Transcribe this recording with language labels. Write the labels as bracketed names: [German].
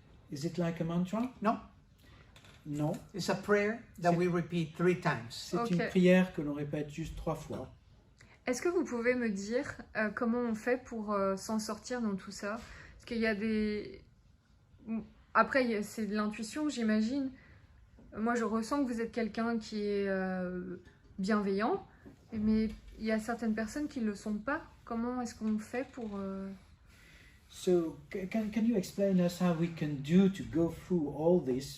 [English] Is it like a mantra? No, [French] Non, [English] it's a prayer that we repeat 3 times. [French] c'est [English] Ok. [French] une prière que l'on répète juste 3 fois. Est-ce que vous pouvez me dire comment on fait pour s'en sortir dans tout ça? Parce qu'il y a des... Après, c'est de l'intuition, j'imagine. Moi, je ressens que vous êtes quelqu'un qui est bienveillant, mais il y a certaines personnes qui ne le sont pas. Comment est-ce qu'on fait pour... [English] So, can you explain us how we can do to go through all this?